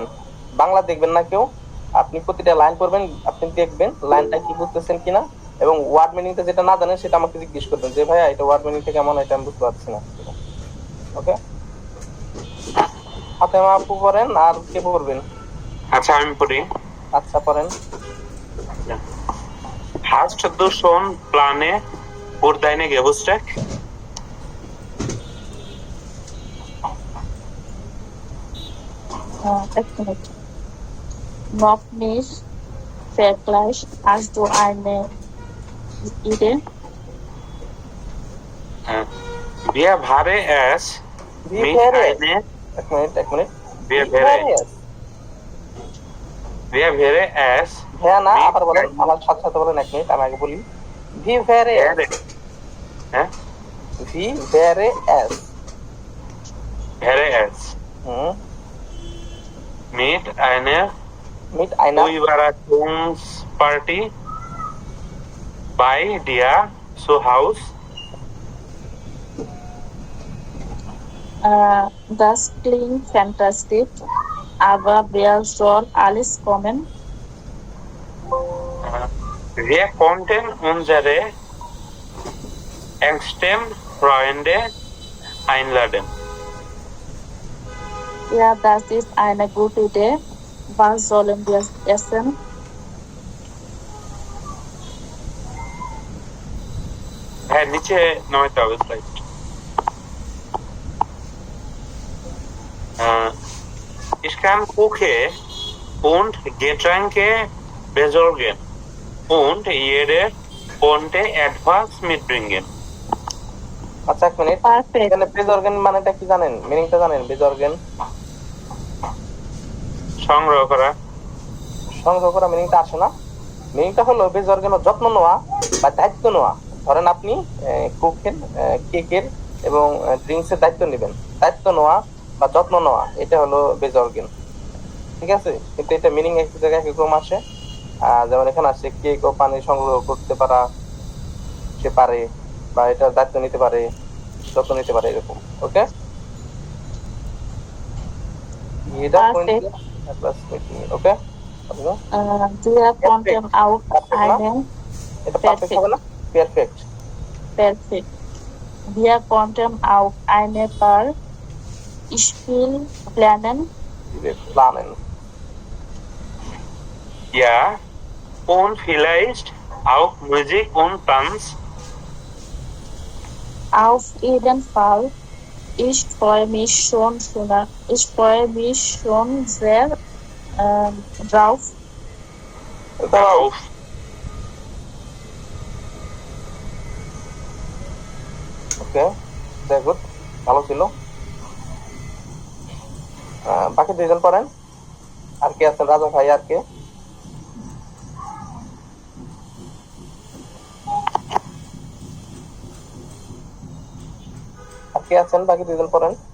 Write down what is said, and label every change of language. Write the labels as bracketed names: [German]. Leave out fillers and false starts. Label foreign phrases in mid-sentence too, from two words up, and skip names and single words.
[Bangla] বাংলা দেখবেন না কেউ, আপনি প্রতিটা লাইন পড়বেন, আপনি দেখবেন লাইনটা কি বুঝতেছেন কিনা, এবং ওয়ার্ড মিনিংটা যেটা না জানেন সেটা আমাকে জিজ্ঞেস করবেন যে ভাইয়া এটা ওয়ার্ড মিনিংটা কেমন, এটা আমি বুঝতে পারছি না। ওকে, ফাতেমা আপু পড়েন, আর কে পড়বেন? আচ্ছা আমি পড়ি। আচ্ছা পড়েন। [German] Hast du schon Pläne für deine Geburtstag? [Bangla] এক মিনিট। [German] Noch nicht vergleich, hast du eine Idee? Wir wäre es Wie mit wäre es? eine [Bangla] এক মিনিট। [German] Wir Wie wäre wäre es? wir wäre es [Bangla] হ্যাঁ না, [German] Wie [Bangla] আবার বলেন, [German] wäre- [Bangla] আমার সাথে সাথে বলেন। এক মিনিট, আমি আগে বলি। [German] wie wäre wäre হ্যাঁ wie wäre es wäre es mit einer mit einer Überraschungsparty bei dir zu Hause? Das klingt fantastisch, aber wer soll alles kommen? Wir konnten unsere engsten Freunde einladen. Ja, das ist eine gute Idee. Was sollen wir essen? [Bangla] হ্যাঁ নিচে নামাইতে হবে স্লাইড [German] Ich kann Kuche und Getränke besorgen und jede konnte etwas mitbringen. [Bangla] আচ্ছা, এক মিনিট। [German] Perfekt. [Bangla] এখানে বেজর্গেন মানেটা কি জানেন? মিনিংটা জানেন? বেজর্গেন সংগ্রহ করা সংগ্রহ করা মিনিংটা আসে না। মিনিংটা হলো বেজর্গেন যত্ন নেওয়া বা দায়িত্ব নেওয়া। ধরেন আপনি কুকের, কেকের এবং ড্রিঙ্কস এর দায়িত্ব নেবেন, দায়িত্ব নেওয়া বা যত্ন নেওয়া, এটা হলো বেজর্গেন। ঠিক আছে, কিন্তু এটা মিনিং এক জায়গায় একরকম আসে। যেমন এখানে আসছে কেক ও পানি সংগ্রহ করতে পারা, সে পারে, বা এটা দায়িত্ব নিতে পারে, যত্ন নিতে পারে, এরকম। ওকে, এটা [German] Perfekt. [Bangla] ওকে, [German] Wir konnten auch einen [Bangla] এটা পারফেক্ট হবে না? পারফেক্ট। [German] Perfekt. Wir konnten auch eine Spiel planen. প্ল্যানেন। Ja, und vielleicht auch Musik und Tanz. Auf jeden Fall. Ich freue mich schon sehr drauf. Darauf. [Bangla] ওকে, [English] very good, [Bangla] ভালো ছিল। বাকি দুইজন পড়েন। আর কে আছেন? রাজা ভাই, আর কে? আর কে আছেন? বাকি দুইজন পড়েন।